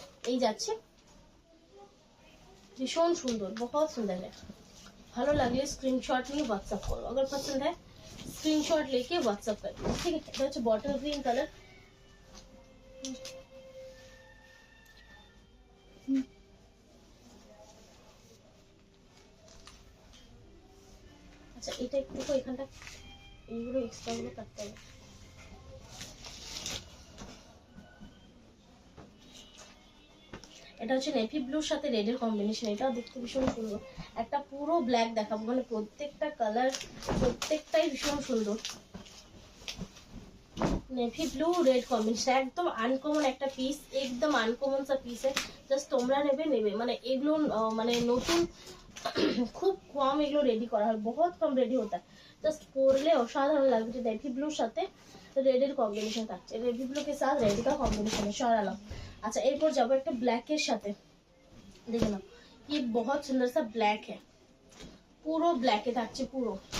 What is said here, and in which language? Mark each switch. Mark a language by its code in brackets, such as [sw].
[bn] এই যাচ্ছে, ভীষণ সুন্দর, [hi] बहुत सुंदर है। [bn] ভালো লাগলে স্ক্রিনশট নিয়ে হোয়াটসঅ্যাপ করো, [hi] अगर पसंद है स्क्रीनशॉट लेके व्हाट्सएप कर दो, ठीक है। [bn] এটা হচ্ছে বটল গ্রিন কালার। আচ্ছা, এটা একটু এখানটা এইগুলো এক্সট্রা গুলো কাটতে হবে। এটা হচ্ছে নেভি ব্লুর সাথে রেডের কম্বিনেশন, এটাও দেখতে ভীষণ সুন্দর। একটা পুরো ব্ল্যাক দেখাবো, মানে প্রত্যেকটা কালার প্রত্যেকটাই ভীষণ সুন্দর। নেভি ব্লু রেড কম্বিনেশন, একদম আনকমন একটা পিস, একদম আনকমন সা পিস। জাস্ট তোমরা নেবে, মানে এগুলো মানে নতুন খুব কম এগুলো রেডি করা হয়, বহুত কম রেডি হতা है। জাস্ট পরলে অসাধারণ লাগবে। নেভি ব্লুর সাথে রেডের কম্বিনেশন থাকছে, নেভি ব্লু [hi] के साथ रेड का कॉम्बिनेशन है, [bn] সরালাম। আচ্ছা, এরপর যাবো একটা ব্ল্যাকের সাথে, দেখে নাও [hi] ये बहुत सुंदर सा ब्लैक है, [bn] পুরো ব্ল্যাকে থাকছে পুরো।